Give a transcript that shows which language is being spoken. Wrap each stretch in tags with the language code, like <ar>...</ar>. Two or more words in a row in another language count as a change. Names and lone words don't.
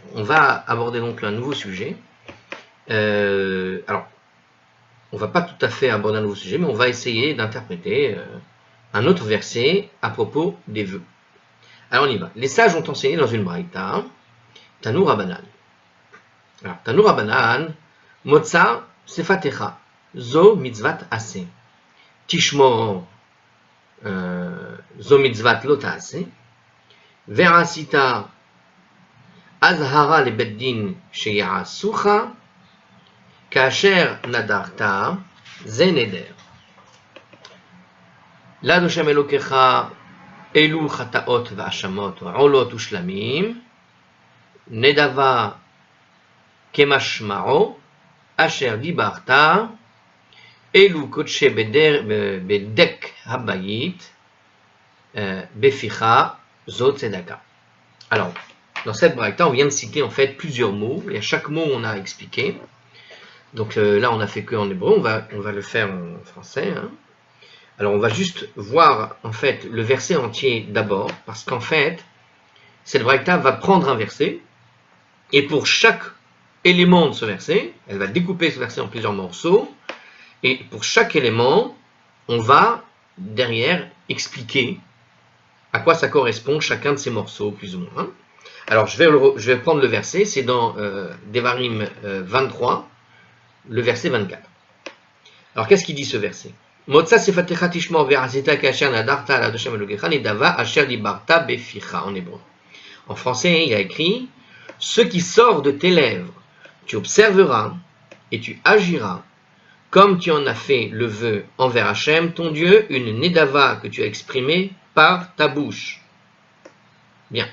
<fr>On va aborder donc un nouveau sujet. Alors, on va pas tout à fait aborder un nouveau sujet, mais on va essayer d'interpréter un autre verset à propos des vœux. Alors on y va. Les sages ont enseigné dans une braïta,</fr> <he>תנו רבנן.</he> <fr>Alors,</fr> <he>תנו רבנן, מוצא שפתיך, זו מצות עשה. תשמור זו מצות לא תעשה. ועשית אזהרה לבית דין שיעשוך. כאשר נדרת זה נדר. לה' אלוקיך אלו חטאות ואשמות ועולות ושלמים. נדבה כמשמעו אשר דברת אלו קדשי בדק הבית בפיך זו צדקה.</he> <fr>Alors, dans cette braïta, on vient de citer en fait plusieurs mots, et à chaque mot on a expliqué. Donc là on a fait que en hébreu, on va le faire en français. Hein. Alors on va juste voir en fait le verset entier d'abord, parce qu'en fait, cette braïta va prendre un verset, et pour chaque élément de ce verset, elle va découper ce verset en plusieurs morceaux, et pour chaque élément, on va derrière expliquer à quoi ça correspond chacun de ces morceaux, plus ou moins. Alors je vais prendre le verset, c'est dans Devarim 23, le verset 24. Alors qu'est-ce qu'il dit ce verset?</fr> <he>מוצא שפתיך תשמור ועשית כאשר נדרת לה' אלוקיך נדבה אשר דברת בפיך</he> <fr>en hébreu. En français, il y a écrit: ce qui sort de tes lèvres, tu observeras et tu agiras, comme tu en as fait le vœu envers Hachem, ton Dieu, une nedava que tu as exprimée par ta bouche. Bien.</fr>